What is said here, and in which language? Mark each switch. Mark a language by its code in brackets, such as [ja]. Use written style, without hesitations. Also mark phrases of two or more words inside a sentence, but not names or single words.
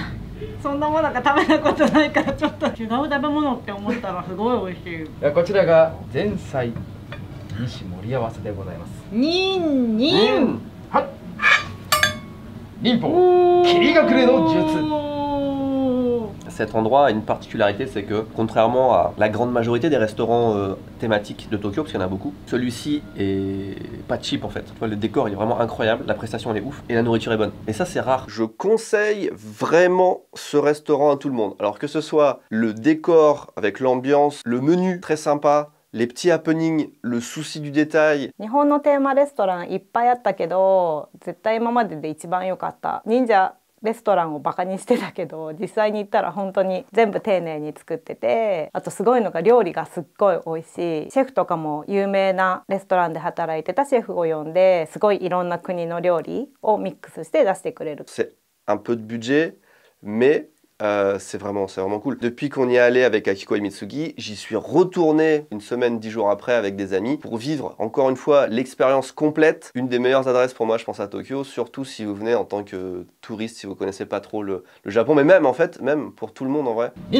[ja] そんなものが食べたことないからちょっと違う食べ物って思ったらすごい美味しい。こちらが前菜2種盛り合わせでございます。ニンニン。はい。忍法霧隠れの術。 [fr] Cet endroit a une particularité, c'est que contrairement à la grande majorité des restaurants thématiques de Tokyo, parce qu'il y en a beaucoup, celui-ci est pas cheap en fait. Tu vois, le décor il est vraiment incroyable, la prestation elle est ouf et la nourriture est bonne. Et ça c'est rare. Je conseille vraiment ce restaurant à tout le monde. Alors que ce soit le décor avec l'ambiance, le menu très sympa, les petits happenings, le souci du détail. [ja] 日本のテーマレストランいっぱいあったけど、絶対今までで一番良かった。忍者レストランをバカにしてたけど、実際に行ったら本当に全部丁寧に作ってて、あとすごいのが料理がすっごい美味しい。シェフとかも有名なレストランで働いてたシェフを呼んで、すごいいろんな国の料理をミックスして出してくれる。 [fr] C'est un peu de budget, mais c'est vraiment cool. Depuis qu'on y est allé avec Akiko et Mitsugi, j'y suis retourné une semaine, 10 jours après avec des amis pour vivre encore une fois l'expérience complète. Une des meilleures adresses pour moi, je pense, à Tokyo, surtout si vous venez en tant que touriste, si vous connaissez pas trop le Japon, mais même en fait, même pour tout le monde en vrai.